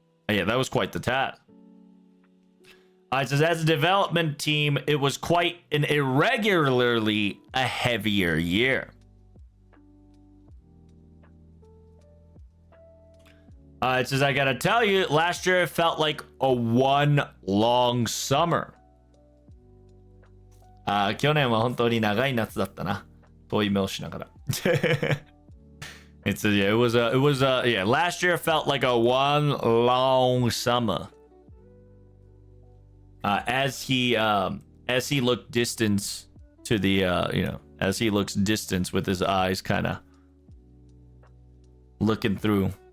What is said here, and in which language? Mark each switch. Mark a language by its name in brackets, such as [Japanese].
[English] Yeah, that was quite the task. It says, as a development team, it was quite an irregularly a heavier year. It says, I gotta tell you, last year it felt like a one long summer. [Japanese] 去年は本当に長い夏だったな。遠い目をしながら。 [English] It says, yeah, yeah, last year felt like a one long summer. As he looked distance to the, as he looks distance with his eyes kind of looking through.